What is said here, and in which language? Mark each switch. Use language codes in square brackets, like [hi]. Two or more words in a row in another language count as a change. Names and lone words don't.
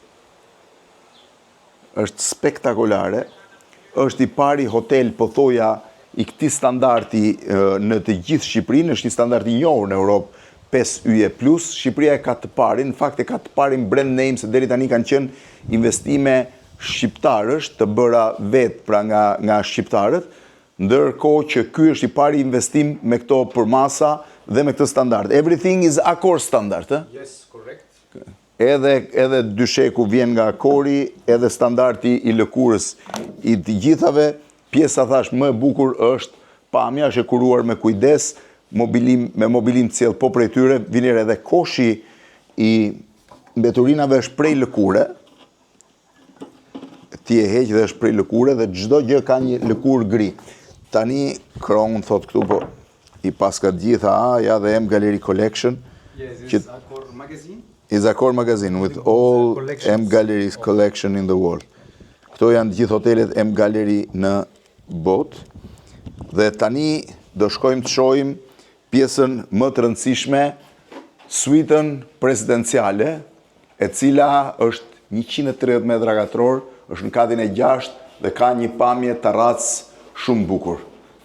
[sq] Është spektakolare, është i pari hotel, po thoja, i këtij standardi në të gjithë Shqipërinë, është një standard i njohur në Europë, 5 yje plus. Shqipëria e ka të parin, në fakt e ka të parin brand name, se deri tani kanë qenë investime shqiptarësh, të bëra vetë pra nga shqiptarët, ndërkohë që ky është i pari investim me këto përmasa dhe me këtë standard. [en] Everything is Accor standard, Yes, correct. [sq] Edhe dysheku vjen nga Accori, edhe standardi i lëkurës i të gjithave. Pjesa thash më e bukur është pamja, është e kuruar me kujdes, me mobilim të cilë po prej tyre, viner edhe koshi i mbeturinave është prej lëkure, ti e heq dhe është prej lëkure, dhe çdo gjë ka një lëkur gri. Tani Crown thot këtu, po i paska gjitha, ja dhe M Gallery Collection. [en] Yes, this is Accor magazine. Is Accor magazine with all M Gallery's collection in the world. [sq] Këto janë gjithë hotelet M Gallery në botë. Dhe tani do shkojmë të shohim pjesën më të rëndësishme, suitën presidenciale, e cila është 130 metra katror, është në katin e 6 dhe ka një pamje terrac shumë bukur.